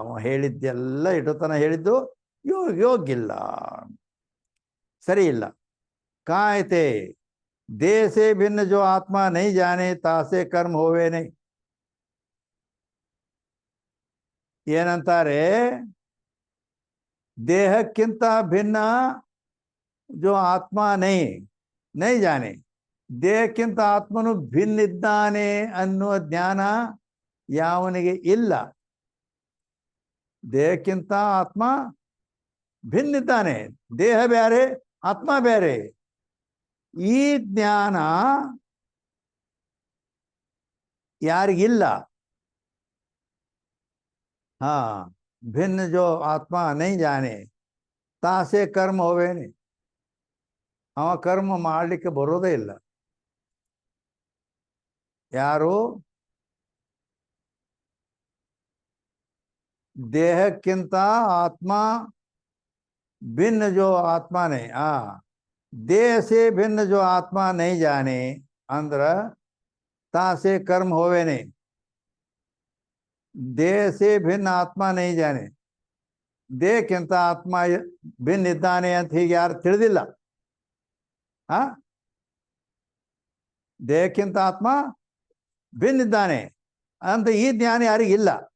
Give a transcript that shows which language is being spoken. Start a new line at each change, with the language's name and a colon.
Kannada: ಹೇಳಿದ್ದೆಲ್ಲ ಇಟತನ ಹೇಳಿದ್ದು ಯೋಗ್ಯ ಇಲ್ಲ, ಸರಿ ಇಲ್ಲ.
Hindi: ಕಾಯ್ತೆ देह से भिन्न जो आत्मा नहीं जाने तासे कर्म होवे नहीं.
Kannada: ಏನಂತಾರೆ, ದೇಹಕ್ಕಿಂತ ಭಿನ್ನ
Hindi: जो आत्मा नहीं जाने,
Kannada: ದೇಹಕ್ಕಿಂತ ಆತ್ಮನು ಭಿನ್ನಿದ್ದಾನೆ ಅನ್ನುವ ಜ್ಞಾನ ಯಾವನಿಗೆ ಇಲ್ಲ. ದೇಹಕ್ಕಿಂತ ಆತ್ಮ ಭಿನ್ನಿದ್ದಾನೆ, ದೇಹ ಬೇರೆ ಆತ್ಮ ಬೇರೆ. ಈ ಜ್ಞಾನ ಯಾರಿಗಿಲ್ಲ.
Hindi: ಭಿನ್ನ ಜೋ ಆತ್ಮ ನೈ ಜಾನೆ ತಾಸೆ ಕರ್ಮ ಹೋವೇನೆ.
Kannada: ಅವ ಕರ್ಮ ಮಾಡಲಿಕ್ಕೆ ಬರೋದೇ ಇಲ್ಲ. ಯಾರು ದೇಹಕ್ಕಿಂತ ಆತ್ಮ
Hindi: भिन्न जो आत्मा नहीं, देह से भिन्न जो आत्मा नहीं जाने अंदर तासे कर्म होवे नहीं. देह से भिन्न आत्मा नहीं जाने,
Kannada: ದೇಹಕ್ಕಿಂತ ಆತ್ಮ ಭಿನ್ನ ಇದ್ದಾನೆ ಅಂತ ಹೀಗೆ ಯಾರು ತಿಳಿದಿಲ್ಲ. ದೇಹಕ್ಕಿಂತ ಆತ್ಮ ಭಿನ್ನ ಇದ್ದಾನೆ ಅಂತ ಈ ಜ್ಞಾನ ಯಾರಿಗಿಲ್ಲ.